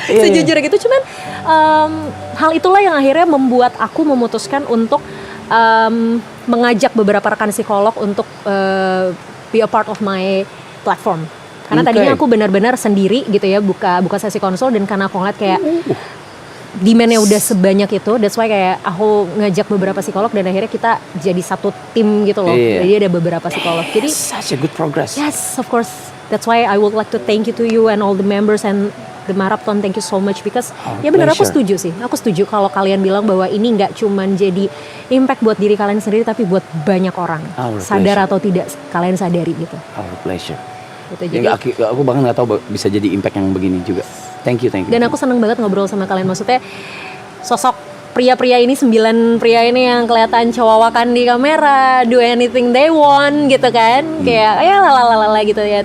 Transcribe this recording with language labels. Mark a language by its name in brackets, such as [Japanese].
[Indonesian] Sejujurnya gitu, cuman hal itulah yang akhirnya membuat aku memutuskan untuk mengajak beberapa rekan psikolog untuk [English] be a part of my platform. [Indonesian] Karena tadinya aku benar-benar sendiri gitu ya, buka sesi konsul, dan karena aku ngeliat kayak demand-nya udah sebanyak itu, [English] that's why [Indonesian] kayak aku ngajak beberapa psikolog dan akhirnya kita jadi satu tim gitu loh. Jadi ada beberapa psikolog. Jadi [English] such a good progress. yes, of course. That's why I would like to thank you to you and all the members and the marathon. Thank you so much because [Indonesian] ya benar, aku setuju sih. Aku setuju kalau kalian bilang bahwa ini nggak cuman jadi impact buat diri kalian sendiri, tapi buat banyak orang. Sadar atau tidak kalian sadari gitu. [English] Our pleasure. [Indonesian] Gitu, Ya, aku bahkan nggak tahu bisa jadi impact yang begini juga. [English] Thank you. [Indonesian] Dan aku seneng banget ngobrol sama kalian. Maksudnya sosok pria-pria ini, 9 pria ini yang kelihatan cowawakan di kamera, [English] do anything they want [Indonesian] gitu kan, kayak ya lalalala gitu ya.